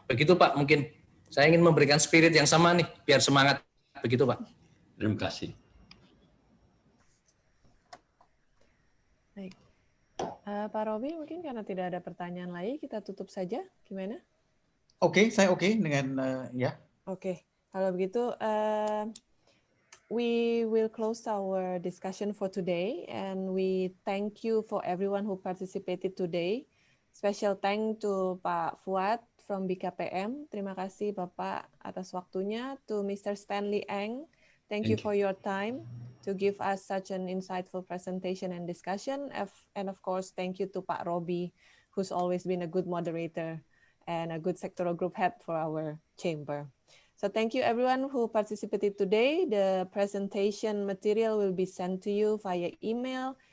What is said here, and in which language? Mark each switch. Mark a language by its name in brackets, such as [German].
[Indonesian] Begitu Pak, mungkin saya ingin memberikan spirit yang sama nih, biar semangat. Begitu Pak. Terima kasih. Baik. Pak Robi, mungkin karena tidak ada pertanyaan lagi, kita tutup saja. Gimana? Oke, saya oke dengan ya. [English] Oke, [Indonesian] kalau begitu [English] we will close our discussion for today, and we thank you for everyone who participated today. Special thank to Pak Fuad from BKPM. [Indonesian] Terima kasih Bapak atas waktunya. [English] To Mr. Stanley Eng, thank you for your time to give us such an insightful presentation and discussion. And of course, thank you to Pak Robi, who's always been a good moderator and a good sectoral group head for our chamber. So thank you everyone who participated today. The presentation material will be sent to you via email.